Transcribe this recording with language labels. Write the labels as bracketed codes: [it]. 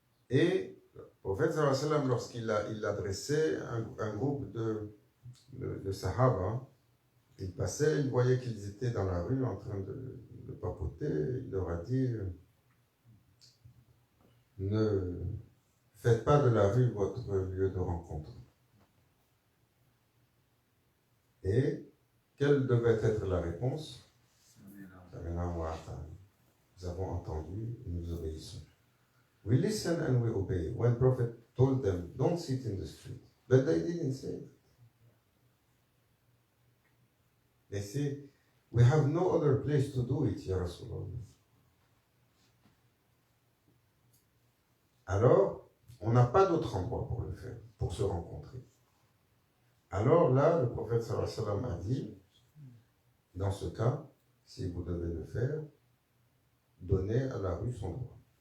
[fr] Et le prophète [ar] sallallahu alayhi wa sallam, [fr] lorsqu'il adressait un groupe de sahaba, il passait, il voyait qu'ils étaient dans la rue en train de papoter, il leur a dit: ne faites pas de la rue votre lieu de rencontre. Et quelle devait être la réponse? Nous avons entendu et nous obéissons. [en] We listen and we obey. When Prophet told them, don't sit in the street. But they didn't say it. They say, we have no other place to do it, Ya Rasulallah. [fr] Alors, on n'a pas d'autre endroit pour le faire, pour se rencontrer. Alors là, le prophète [ar] sallallahu alayhi wa sallam [fr] a dit, dans ce cas, si vous devez le faire, donnez à la rue son droit.